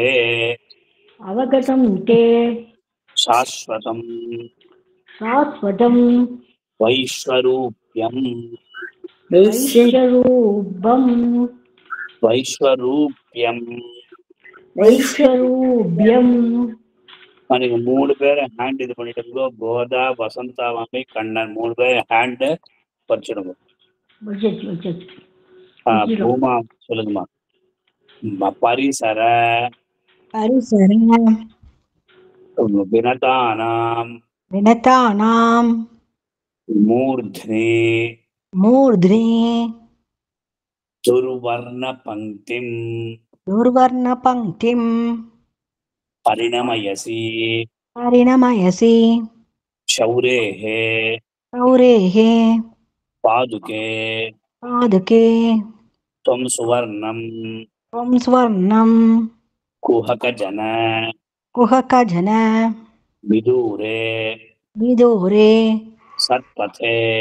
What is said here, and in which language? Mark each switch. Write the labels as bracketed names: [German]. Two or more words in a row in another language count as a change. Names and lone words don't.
[Sanskrit] अवगतं ते शाश्वतं शाश्वतं वैश्वरूप्यम् वैश्वरूप्यम् [Tamil] మనకి 3 பேர் ஹேண்ட் இது பண்ணிட்டு கோதா வசந்தா மாமி கண்ணன் 3 பேர் ஹேண்ட் பறிச்சிடுங்க. பூமா சொல்லுங்கம்மா. [Sanskrit] परिसर विनतानां मूर्ध्नि दुर्वर्ण पङ्क्तिम् परिणमयसि शौरेः पादुके त्वं सुवर्णं कुहकजन विदूरे सत्पथे